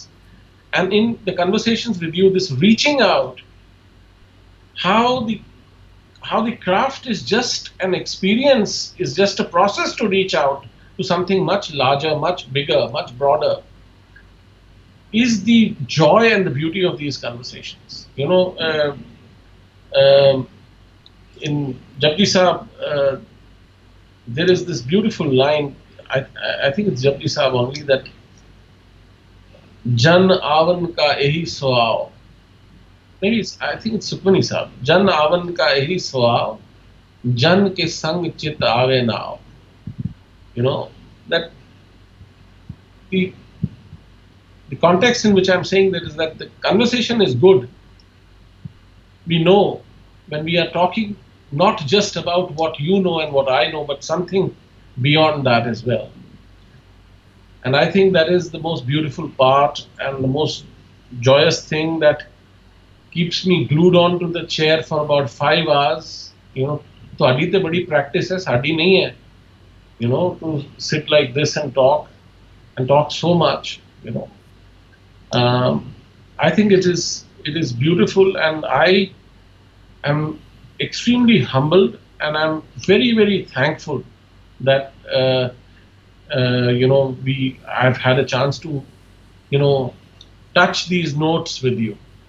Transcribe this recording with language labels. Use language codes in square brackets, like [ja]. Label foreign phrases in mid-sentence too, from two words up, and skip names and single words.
[en] And in the conversations with you, this reaching out, how the craft is just an experience, is just a process to reach out to something much larger, much bigger, much broader, is the joy and the beauty of these conversations. In Japji Sahab, there is this beautiful line, I think it's Japji Sahab only, that [pa] ਜਨ ਆਵਨ ਕਾ ਇਹੈ ਸੁਆਉ. [en] Maybe I think it's Sukhmani Sahab. [pa] ਜਨ ਆਵਨ ਕਾ ਇਹੈ ਸੁਆਉ, ਜਨ ਕੈ ਸੰਗਿ ਚਿਤਿ ਆਵੈ ਨਾਉ. [en] That the context in which I'm saying that is that the conversation is good. We know when we are talking not just about what you know and what I know, but something beyond that as well. And I think that is the most beautiful part and the most joyous thing that keeps me glued on to the chair for about 5 hours. [pa] ਤੁਹਾਡੀ ਤੇ ਬੜੀ practice ਹੈ, ਸਾਡੀ ਨਹੀਂ ਹੈ. [en] To sit like this and talk so much. Um, I think it is beautiful, and I am extremely humbled, and I'm very, very thankful that I've had a chance to touch these notes with you.